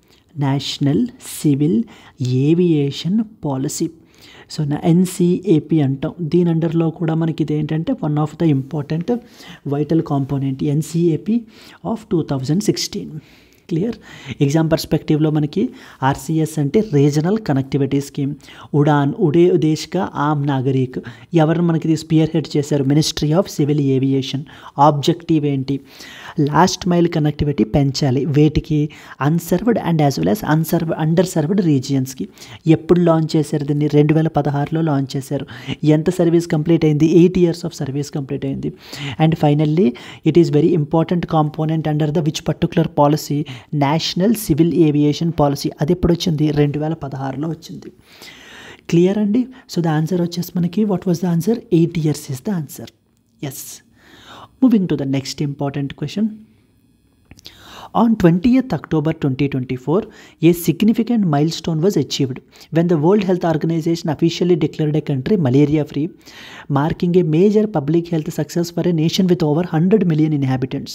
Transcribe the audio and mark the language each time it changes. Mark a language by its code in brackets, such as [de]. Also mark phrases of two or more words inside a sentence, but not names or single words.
[te] సో ఎన్సిఏపి అంటాం. దీని అండర్లో కూడా మనకి ఇదేంటంటే [en] one of the important vital component NCAP of 2016. [te] క్లియర్. [en] exam perspectiveలో [te] మనకి ఆర్సిఎస్ అంటే రీజనల్ కనెక్టివిటీ స్కీమ్. ఉడే దేశ్ కా ఆమ్ నాగరిక్ ఎవరు మనకి స్పియర్ హెడ్ చేశారు? మినిస్ట్రీ ఆఫ్ సివిల్ ఏవియేషన్. ఆబ్జెక్టివ్ ఏంటి? [en] last mile connectivity [te] పెంచాలి. వేటికి? [en] unserved and as well as underserved regionsకి. [te] ఎప్పుడు లాంచ్ చేశారు దీన్ని? 2016లో లాంచ్ చేశారు. ఎంత [en] service complete [te] అయింది? [en] 8 years of service complete [te] అయింది. [en] and finally it is very important component under the which particular policy? [te] నేషనల్ సివిల్ ఏవియేషన్ పాలసీ. అది ఎప్పుడు వచ్చింది? 2016లో వచ్చింది. క్లియర్ అండి. [en] so the answer [te] వచ్చేసి మనకి [en] what was the answer? 8 years is the answer. [te] ఎస్. [en] Moving to the next important question. On 20th October 2024, a significant milestone was achieved when the World Health Organization officially declared a country malaria-free, marking a major public health success for a nation with over 100 million inhabitants.